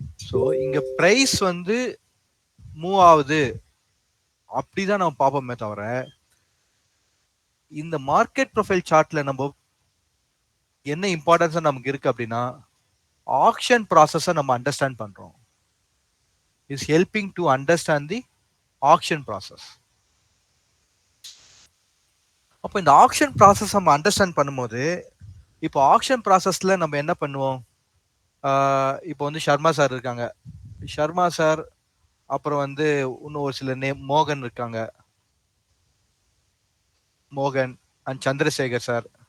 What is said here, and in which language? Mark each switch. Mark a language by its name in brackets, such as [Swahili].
[Tamil] So இங்க price வந்து move ஆகுது அப்படிதான் நம்ம பார்ப்போமே தவிர, இந்த மார்க்கெட் ப்ரொஃபைல் சார்ட்ல நம்ம என்ன இம்பார்ட்டன்ஸ் நமக்கு இருக்கு அப்படின்னா, ஆக்ஷன் ப்ராசஸை நம்ம அண்டர்ஸ்டாண்ட் பண்றோம். [English] is helping to understand the auction process. [Tamil] அப்போ இந்த ஆக்ஷன் ப்ராசஸ் நம்ம அண்டர்ஸ்டாண்ட் பண்ணும்போது, இப்போ ஆக்ஷன் ப்ராசஸ்ல நம்ம என்ன பண்ணுவோம்? இப்போ வந்து சர்மா சார் இருக்காங்க, சர்மா சார், அப்புறம் வந்து இன்னும் ஒரு சில நேம் மோகன் இருக்காங்க, மோகன் அண்ட் சந்திரசேகர் சார்.